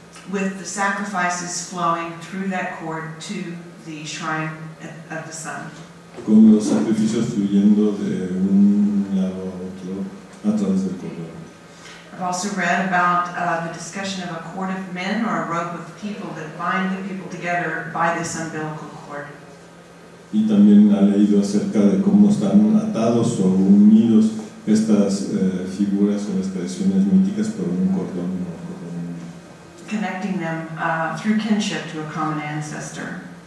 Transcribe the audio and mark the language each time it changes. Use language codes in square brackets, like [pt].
[en] With the sacrifices flowing through that cord to the shrine of the sun. [es] Con los sacrificios fluyendo de un lado a otro a través del cordón. [en] I've also read about the discussion of a cord of men or a rope of people that bind the people together by this umbilical cord. [es] Y también ha leído acerca de cómo están atados o unidos estas figuras o expresiones míticas por un cordón. [en] Connecting them through kinship to a common ancestor.